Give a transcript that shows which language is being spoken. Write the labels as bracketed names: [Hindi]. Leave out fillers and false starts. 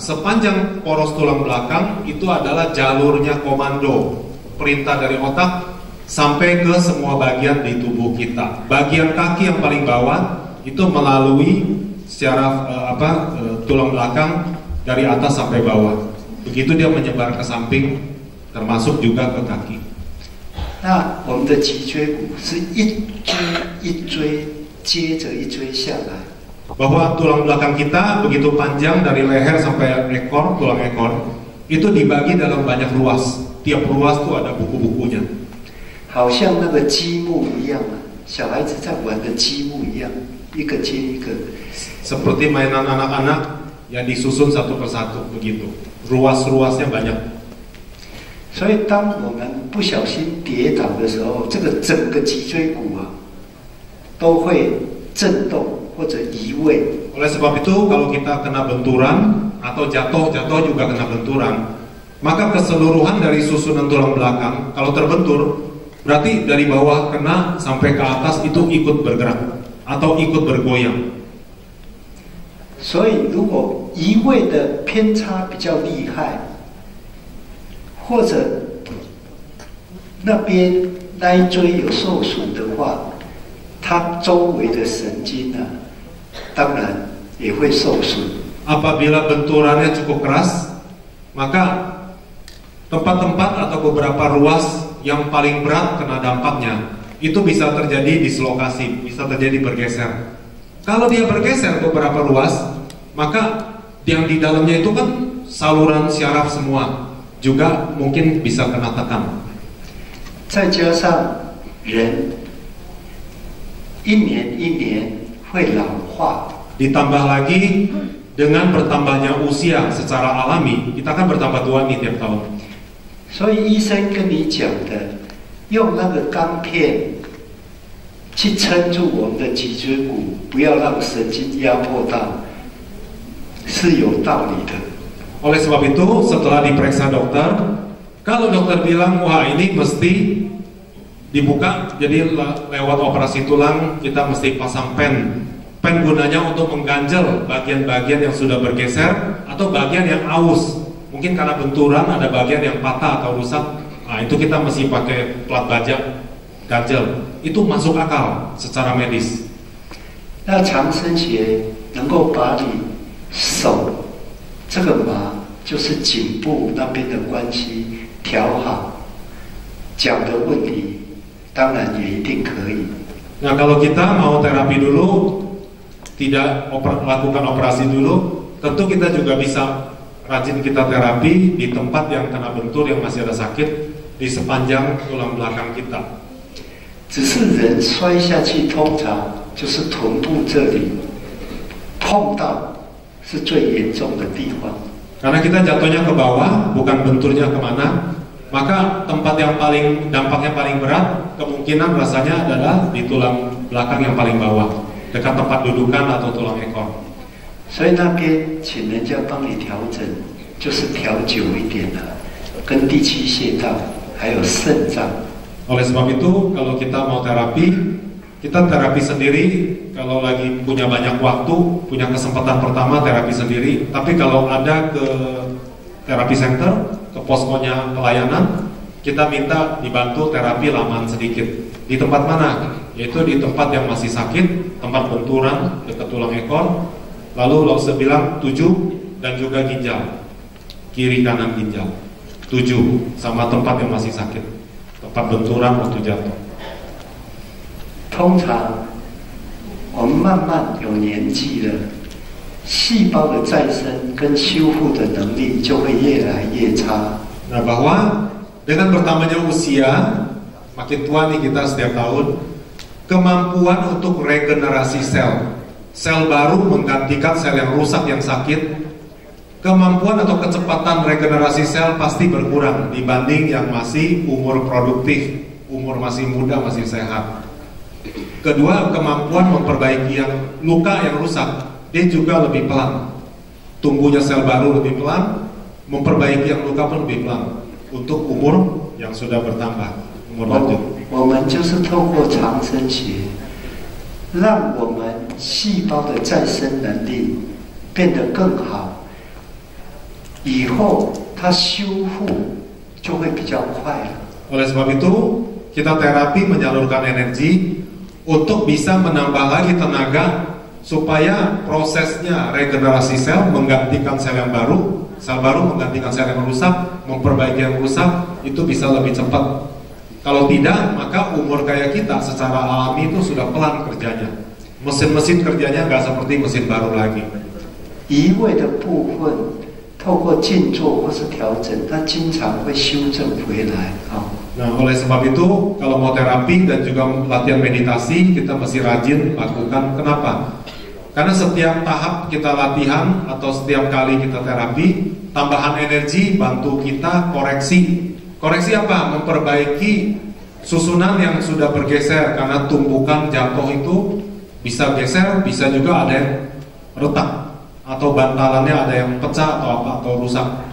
[Indonesian] Sepanjang poros tulang belakang itu adalah jalurnya komando perintah dari otak sampai ke semua bagian di tubuh kita. Bagian kaki yang paling bawah itu melalui syaraf tulang belakang dari atas sampai bawah. Begitu dia menyebar ke samping, termasuk juga ke kaki. [Chinese] 那我们的脊椎骨是一椎一椎接着一椎下来， [Indonesian] Bahwa tulang belakang kita begitu panjang dari leher sampai ekor, tulang ekor itu dibagi dalam banyak ruas. Tiap ruas tuh ada buku-bukunya. [Chinese] 好像那个积木一样啊，小孩子在玩的积木一样，一个接一个。 [Indonesian] Seperti mainan anak-anak yang disusun satu persatu begitu. Ruas-ruasnya banyak. [Chinese] 所以当我们不小心跌倒的时候，这个整个脊椎骨啊都会震动或者移位。 [Indonesian] Oleh sebab itu kalau kita kena benturan atau jatuh juga kena benturan, maka keseluruhan dari susunan tulang belakang kalau terbentur berarti dari bawah kena sampai ke atas itu ikut bergerak atau ikut bergoyang. [Chinese] 所以如果移位的偏差比较厉害，或者那边那一椎有受损的话，它周围的神经啊，当然也会受损。 [Indonesian] Apabila benturannya cukup keras, maka tempat-tempat atau beberapa ruas yang paling berat kena dampaknya itu bisa terjadi dislokasi, bisa terjadi bergeser. Kalau dia bergeser beberapa ruas, maka yang di dalamnya itu kan saluran syaraf semua juga mungkin bisa kena tekan. [Chinese] 再加上人一年一年会老化， [Indonesian] Ditambah lagi dengan bertambahnya usia secara alami, kita kan bertambah tua nih tiap tahun. [Chinese] 所以医生跟你讲的，用那个钢片去撑住我们的脊椎骨，不要让神经压迫到，是有道理的。 [Indonesian] Oleh sebab itu, setelah diperiksa dokter, kalau dokter bilang, wah ini mesti dibuka, jadi lewat operasi tulang kita mesti pasang pen. Pen gunanya untuk mengganjel bagian-bagian yang sudah bergeser atau bagian yang aus. Mungkin karena benturan ada bagian yang patah atau rusak, nah itu kita mesti pakai plat baja, ganjel. Itu masuk akal secara medis. [Chinese] 那长生鞋能够把你手这个麻，就是颈部那边的关系调好，脚的问题当然也一定可以。 [Indonesian] Nah kalau kita mau terapi dulu, tidak lakukan operasi dulu, tentu kita juga bisa rajin kita terapi di tempat yang kena bentur yang masih ada sakit di sepanjang tulang belakang kita. [Chinese] 只是人摔下去，通常就是臀部这里碰到是最严重的地方。 [Indonesian] Karena kita jatuhnya ke bawah, bukan benturnya kemana, maka tempat yang paling dampaknya paling berat kemungkinan rasanya adalah di tulang belakang yang paling bawah, dekat tempat dudukan atau tulang ekor. [Chinese] 所以那边请人家帮你调整，就是调久一点的，跟第七穴道还有肾脏。 [Indonesian] Oleh sebab itu, kalau kita mau terapi, kita terapi sendiri. Kalau lagi punya banyak waktu, punya kesempatan pertama terapi sendiri. Tapi kalau ada ke terapi center, ke poskonya pelayanan, kita minta dibantu terapi lamaan sedikit. Di tempat mana? Yaitu di tempat yang masih sakit, tempat benturan dekat tulang ekor. Lalu Lause bilang 7 dan juga ginjal, kiri kanan ginjal 7 sama tempat yang masih sakit, tempat benturan waktu jatuh. [Chinese] 通常我们慢慢有年纪了，细胞的再生跟修复的能力就会越来越差。 [Indonesian] Nah bahwa dengan bertambahnya usia, makin tua nih kita setiap tahun, kemampuan untuk regenerasi sel baru menggantikan sel yang rusak yang sakit, kemampuan atau kecepatan regenerasi sel pasti berkurang dibanding yang masih umur produktif, umur masih muda, masih sehat. Kedua, kemampuan memperbaiki yang luka yang rusak, dia juga lebih pelan. Tumbuhnya sel baru lebih pelan, memperbaiki yang luka pun lebih pelan. Untuk umur yang sudah bertambah, umur lanjut. [Chinese] 我们就是透过长生学，让我们细胞的再生能力变得更好，以后它修复就会比较快了。 [Indonesian] Oleh sebab itu, kita terapi menyalurkan energi untuk bisa menambah lagi tenaga supaya prosesnya regenerasi sel menggantikan sel yang baru, sel baru menggantikan sel yang rusak, memperbaiki yang rusak itu bisa lebih cepat. Kalau tidak, maka umur kayak kita secara alami itu sudah pelan kerjanya. Mesin-mesin kerjanya nggak seperti mesin baru lagi. [Chinese] 移位的部分，透过静坐或是调整，它经常会修正回来啊。 [Indonesian] Nah, oleh sebab itu, kalau mau terapi dan juga latihan meditasi, kita mesti rajin lakukan. Kenapa? Karena setiap tahap kita latihan atau setiap kali kita terapi, tambahan energi bantu kita koreksi. Koreksi apa? Memperbaiki susunan yang sudah bergeser karena tumpukan jatuh itu bisa geser, bisa juga ada yang retak atau bantalannya ada yang pecah atau apa atau rusak.